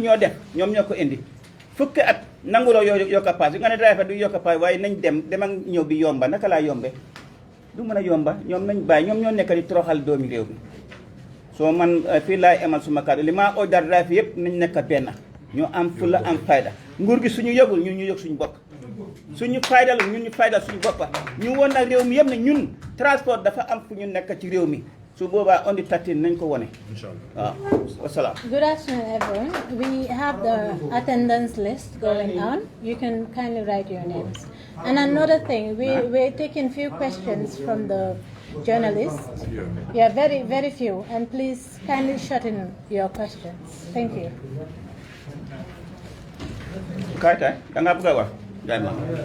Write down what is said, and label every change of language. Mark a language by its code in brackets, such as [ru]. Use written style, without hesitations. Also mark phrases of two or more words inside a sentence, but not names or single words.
[wo] ñoo def ñoom ñoo ko indi fukki at nanguloo yokk paas yi nga ne driver du yokk paas waaye nañ dem ak ñëw bi yomba naka laa yombe du mën a yomba ñoom nañ bàyyi ñoom ñoo nekk di toroxal doomi réew mi soo man fii laay emal suma kàddu li maa ojar driver yëpp nañ nekk benn ñu am fulla am fayda nguur gi suñu yëgul ñun ñu yëg suñu bopp suñu faydal ñun ñu faydal suñu boppa ñu woon nag réew mi yëpp ne ñun transport dafa am fu ñu nekk ci réew mi su boobaa [en] on the 13 [wo] nañ ko wone waaw wasalaam. [en] Good afternoon, everyone. We have the attendance list going on. You can kindly write your names. And another thing, we're taking few questions from the journalists. Yeah, very, very few. And please kindly shut in your questions. Thank you. [wo] Kayta, da nga bëgg a wax gaay ma.